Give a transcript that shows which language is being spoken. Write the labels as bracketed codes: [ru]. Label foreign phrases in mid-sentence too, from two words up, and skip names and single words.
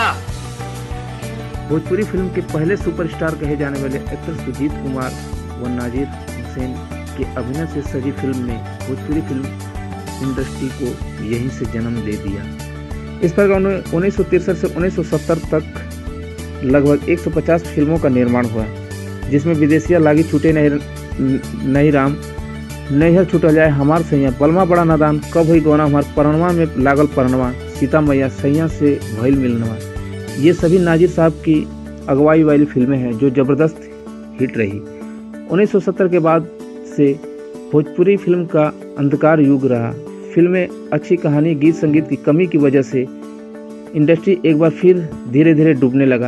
[hi] भोजपुरी फिल्म के पहले सुपरस्टार कहे जाने वाले एक्टर सुजीत कुमार व नाजिर हुसैन के अभिनय से सजी फिल्म ने भोजपुरी फिल्म इंडस्ट्री को यहीं से जन्म दे दिया। इस प्रकार उन्होंने 1963 से 1970 तक लगभग 150 फिल्मों का निर्माण हुआ, जिसमें विदेशिया लागी छूटे नहीं राम, नैहर छूटल जाए हमार सैया, बलमा बड़ा नादान, कब हुई गौना हमार, परनवा में लागल परनवा, सीता मैया, सैया से भइल मिलनवा, ये सभी नाजिर साहब की अगुवाई वाली फिल्में हैं जो ज़बरदस्त हिट रही। 1970 के बाद से भोजपुरी फिल्म का अंधकार युग रहा। फिल्में अच्छी कहानी, गीत संगीत की कमी की वजह से इंडस्ट्री एक बार फिर धीरे धीरे डूबने लगा।